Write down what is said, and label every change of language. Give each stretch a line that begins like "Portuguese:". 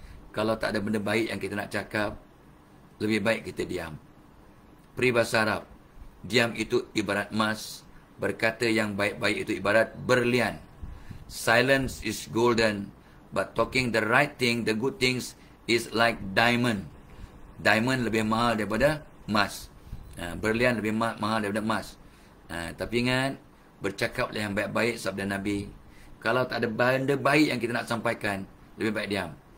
Malay: Kalau tak ada benda baik yang kita nak cakap, lebih baik kita diam. Peribahasa Arab, diam itu ibarat emas, berkata yang baik-baik itu ibarat berlian.
English: Silence is golden, but talking the right thing, the good things, is like diamond.
Malay: Diamond lebih mahal daripada emas. Berlian lebih mahal daripada emas. Tapi ingat, bercakaplah yang baik-baik, sabda Nabi. Kalau tak ada benda baik yang kita nak sampaikan, lebih baik diam.